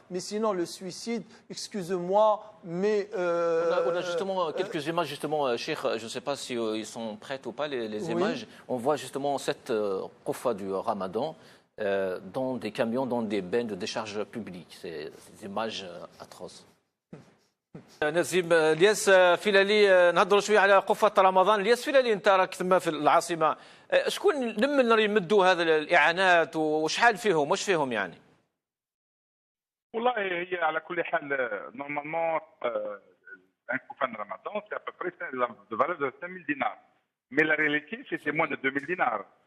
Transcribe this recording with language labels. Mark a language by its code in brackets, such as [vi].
[fr] Mais sinon, le suicide, excusez-moi, mais... on a justement quelques images, justement, Cheikh, je ne sais pas si ils sont prêts ou pas, les images. On voit justement cette Kofa du Ramadan dans des camions, dans des bains de décharge publique. C'est des images atroces. [ar] نسيم الياس فيلالي نهضروا شويه على قفه رمضان. الياس فيلالي انت راك تما في العاصمه، شكون لمن يمدوا هذه الاعانات وشحال فيهم واش فيهم يعني؟ [fr] والله هي على كل حال نورمالمون un coupon de Ramadan c'est à peu près de valeur de 5000 dinars, mais la réalité c'est moins de 2000 dinars.